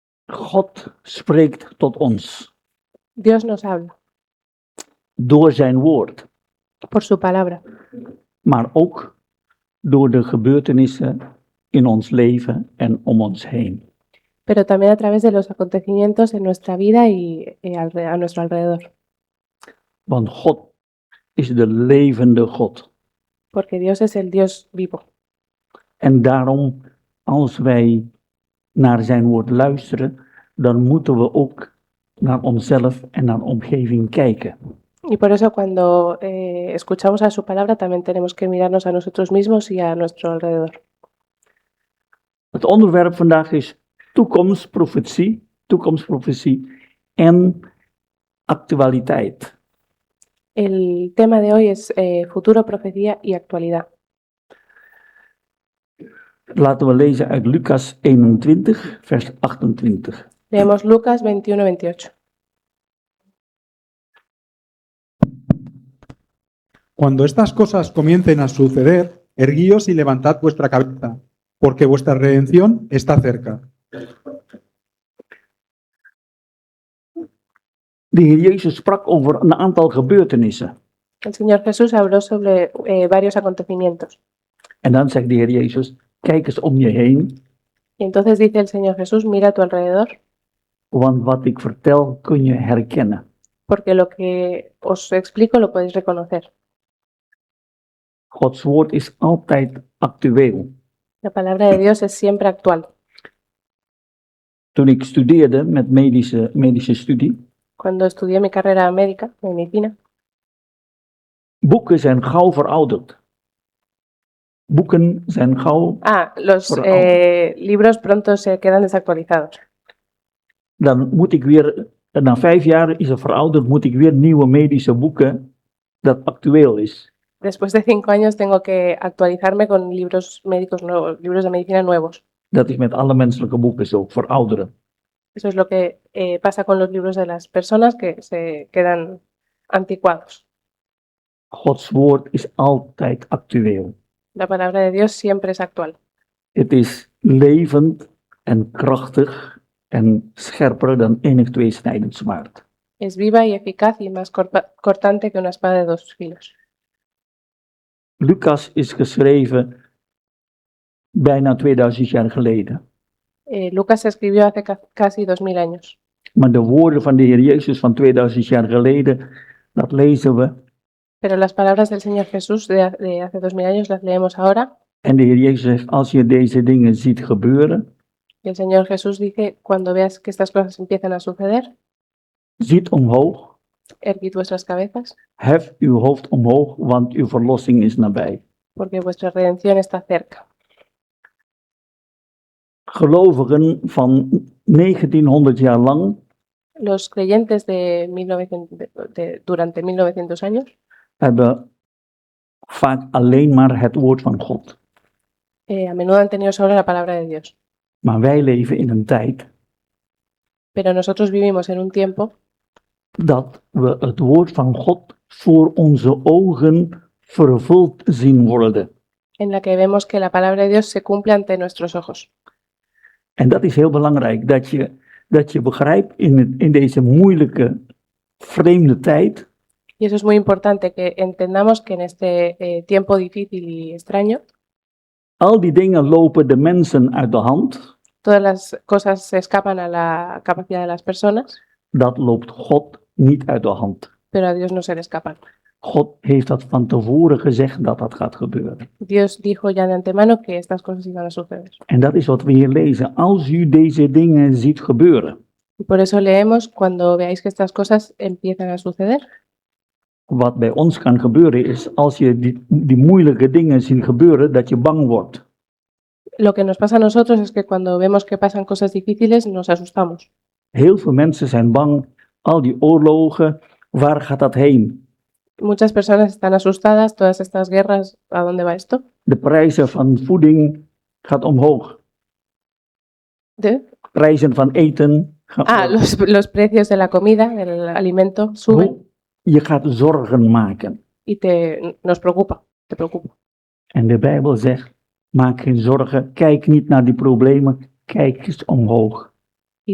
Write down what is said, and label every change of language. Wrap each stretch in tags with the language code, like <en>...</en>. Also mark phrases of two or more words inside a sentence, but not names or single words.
<nl>God spreekt tot ons</nl> <es>Dios nos habla</es> <nl>door zijn woord,</nl> <es>por su palabra,</es> <nl>maar ook door de gebeurtenissen in ons leven en om ons heen.</nl> <es>pero también a través de los acontecimientos en nuestra vida y a nuestro alrededor.</es> <nl>Want God is de levende God.</nl> <es>Porque Dios es el Dios vivo.</es> <nl>En daarom, als wij naar zijn woord luisteren, dan moeten we ook naar onszelf en naar de omgeving kijken.</nl> <es>Y por eso cuando escuchamos a su palabra también tenemos que mirarnos a nosotros mismos y a nuestro alrededor.</es> <nl>Het onderwerp vandaag is toekomstprofetie en actualiteit.</nl> <es>El tema de hoy es futuro, profecía y actualidad.</es> <nl>Laten we lezen uit Lucas 21, vers 28.</nl> <es>Leemos Lucas 21-28. Cuando estas cosas comiencen a suceder, erguíos y levantad vuestra cabeza, porque vuestra redención está cerca.</es> <nl>De Heer Jezus sprak over een aantal gebeurtenissen.</nl> <es>El Señor Jesús habló sobre varios acontecimientos.</es> <nl>En dan zegt de Heer Jezus, kijk eens om je heen,</nl> <es>Y entonces dice el Señor Jesús, mira a tu alrededor,</es> <nl>want wat ik vertel kun je herkennen.</nl> <es>porque lo que os explico lo podéis reconocer.</es> <nl>Gods woord is altijd actueel.</nl> <es>La palabra de Dios es siempre actual.</es> <nl>Toen ik studeerde met medische studie,</nl> <es>Cuando estudié mi carrera médica, de medicina,</es> <nl>boeken zijn gauw verouderd. Boeken zijn gauw,</nl> <es>los</es> <nl>Verouderd.</nl> <es>libros pronto se quedan desactualizados.</es> <nl>dan moet ik weer, na 5 jaar is het verouderd, moet ik weer nieuwe medische boeken dat actueel is.</nl> <es>Después de 5 años tengo que actualizarme con libros médicos nuevos, libros de medicina nuevos.</es> <nl>Dat is met alle menselijke boeken zo, verouderen.</nl> <es>Eso es lo que pasa con los libros de las personas que se quedan anticuados.</es> <nl>Gods woord is altijd actueel.</nl> <es>La palabra de Dios siempre es actual.</es> <nl>Het is levend en krachtig en scherper dan enig tweesnijdend zwaard.</nl> <es>Es viva y eficaz y más cortante que una espada de 2 filos.</es> <nl>Lucas is geschreven bijna 2000 jaar geleden.</nl> <es>Lucas se escribió hace casi 2000 años.</es> <nl>Maar de woorden van de Heer Jezus van 2000 jaar geleden, dat lezen we.</nl> <es>Pero las palabras del Señor Jesús de hace 2000 años las leemos ahora.</es> <nl>En de Heer Jezus zegt, als je deze dingen ziet gebeuren,</nl> <es>Y el Señor Jesús dice, cuando veas que estas cosas empiezan a suceder,</es> <nl>ziet omhoog,</nl> <es>erguid vuestras cabezas,</es> <nl>hef uw hoofd omhoog, want uw verlossing is nabij.</nl> <es>porque vuestra redención está cerca.</es> <nl>Gelovigen van 1900 jaar lang</nl> <es>Los creyentes durante 1900 años</es> <nl>hebben vaak alleen maar het woord van God.</nl> <es>a menudo han tenido solo la palabra de Dios.</es> <nl>Maar wij leven in een tijd</nl> <es>Pero nosotros vivimos en un tiempo</es> <nl>dat we het woord van God voor onze ogen vervuld zien worden.</nl> <es>en la que vemos que la palabra de Dios se cumple ante nuestros ojos.</es> <nl>En dat is heel belangrijk, dat je begrijpt in deze moeilijke, vreemde tijd,</nl> <es>Y eso es muy importante, que entendamos que en este tiempo difícil y extraño,</es> <nl>al die dingen lopen de mensen uit de hand,</nl> <es>todas las cosas se escapan a la capacidad de las personas,</es> <nl>dat loopt God niet uit de hand.</nl> <es>pero a Dios no se le escapan.</es> <nl>God heeft dat van tevoren gezegd dat dat gaat gebeuren.</nl> <es>Dios dijo ya de antemano que estas cosas iban a suceder.</es> <nl>En dat is wat we hier lezen. Als u deze dingen ziet gebeuren,</nl> <es>Y por eso leemos, cuando veáis que estas cosas empiezan a suceder.</es> <nl>wat bij ons kan gebeuren is, als je die moeilijke dingen ziet gebeuren, dat je bang wordt.</nl> <es>Lo que nos pasa a nosotros es que cuando vemos que pasan cosas difíciles nos asustamos.</es> <nl>Heel veel mensen zijn bang, al die oorlogen, waar gaat dat heen?</nl> <es>Muchas personas están asustadas, todas estas guerras, ¿a dónde va esto?</es> <nl>De prijzen van voeding gaat omhoog. ¿De? Prijzen van eten gaan</nl> <es>Los precios de la comida, del alimento, suben</es> <nl>Je gaat zorgen maken.</nl> <es>y nos preocupa, te preocupa.</es> <nl>En de Bijbel zegt, maak geen zorgen, kijk niet naar die problemen, kijk eens omhoog.</nl>